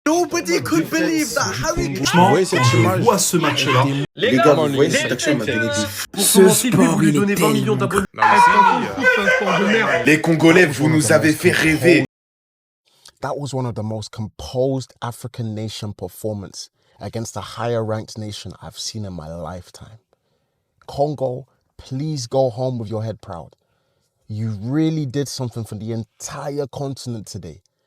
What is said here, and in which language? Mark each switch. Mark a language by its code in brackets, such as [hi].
[en] Nobody could believe that Harry Kane. [fr] Franchement, je vois ce match-là. Les gars, vous voyez cette action m'a donné des... Pour commencer, lui, vous lui donnez 20 millions d'abonnés. Les Congolais, vous nous avez fait rêver. [en] That was one of the most composed African nation performance against a higher ranked nation I've seen in my lifetime. Congo, please go home with your head proud. You really did something for the entire continent today.